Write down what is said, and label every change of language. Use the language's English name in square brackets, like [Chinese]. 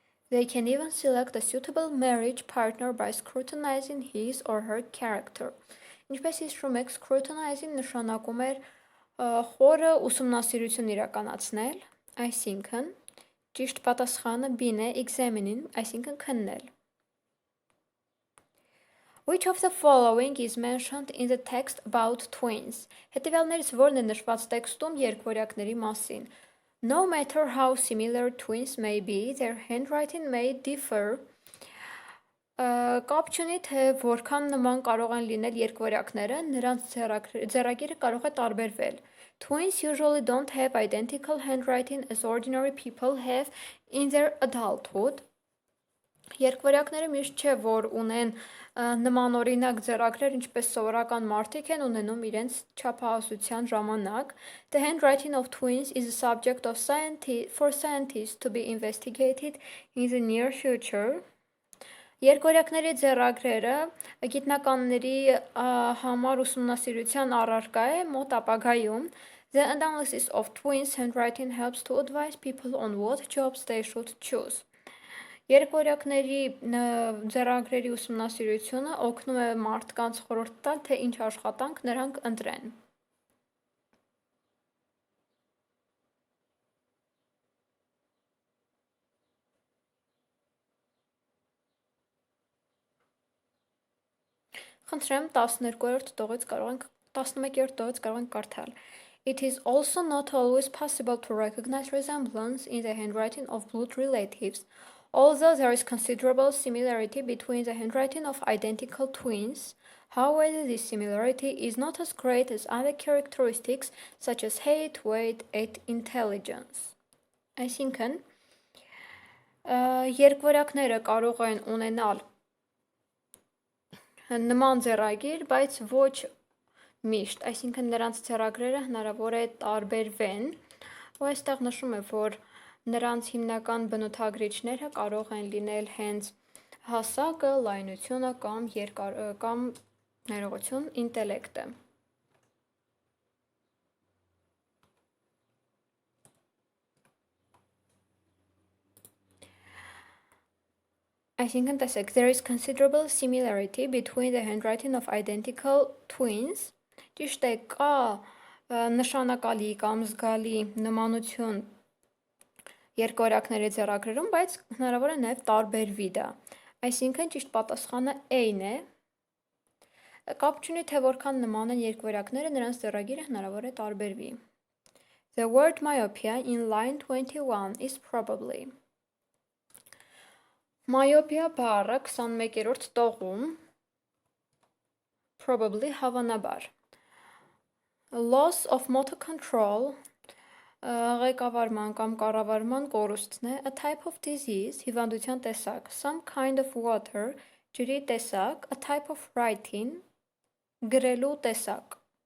[English] They can even select a suitable marriage partner by scrutinizing his or her character. [Armenian] Ինչպես հիշում եք, scrutinizing նշանակում էր խորը ուսումնասիրություն իրականացնել, այսինքն ճիշտ պատասխանը B-ն է examining, այսինքն քննել. [English] Which of the following is mentioned in the text about twins? [Armenian] Հետևյալներից որն է նշված տեքստում երկվորյակների մասին? [English] No matter how similar twins may be, their handwriting may differ. [Armenian] Կապ չունի, թե որքան նման կարող են լինել երկվորյակները, նրանց ձեռագիրը կարող է տարբերվել. [English] Twins usually don't have identical handwriting as ordinary people have in their adulthood. [Armenian] Երկվորյակները միշտ չէ, որ ունեն նմանօրինակ ձեռագրեր, ինչպես սովորական մարդիկ են ունենում իրենց չափահասության ժամանակ. [English] The handwriting of twins is a subject of for scientists to be investigated in the near future. [Armenian] Երկվորյակների ձեռագրերը գիտնականների համար ուսումնասիրության առարկա է մոտ ապագայում. [English] The analysis of twins' handwriting helps to advise people on what jobs they should choose. [Armenian] Երկվորյակների ձեռագրերի ուսումնասիրությունը օգնում է մարդկանց խորհուրդ տալ, թե ինչ աշխատանք նրանք ընտրեն. Խնդրեմ 12-րդ տողից 11-րդ տողից կարող ենք կարդալ. [English] It is also not always possible to recognize resemblance in the handwriting of blood relatives. Although there is considerable similarity between the handwriting of identical twins, however, this similarity is not as great as other characteristics such as height, weight, and intelligence. [Armenian] Այսինքն, երկվորյակները կարող են ունենալ նման ձեռագիր, բայց ոչ միշտ, այսինքն նրանց ձեռագրերը հնարավոր է տարբերվեն, ու այստեղ նշում է, որ նրանց հիմնական բնութագրիչները կարող են լինել հենց հասակը, լայնությունը կամ ներողություն, ինտելեկտը. Այսինքն տեսեք, [English] there is considerable similarity between the handwriting of identical twins. [Armenian] Ճիշտ է, կա նշանակալի կամ զգալի նմանություն երկվորյակների ձեռագրերում, բայց հնարավոր է նաև տարբերվի դա. Այսինքն ճիշտ պատասխանը A-ն է. Կապ չունի, թե որքան նման են երկվորյակները, նրանց ձեռագիրը հնարավոր է տարբերվի. [English] The word myopia in line 21 is probably. [Armenian] Myopia բառը 21-րդ տողում probably հավանաբար. [English] Loss of motor control [Armenian] ղեկավարման կամ կառավարման կորուստն է, [English] a type of disease, [Armenian] հիվանդության տեսակ, [English] some kind of water, [Armenian] ջրի տեսակ, [English] a type of writing, [Armenian] գրելու տեսակ.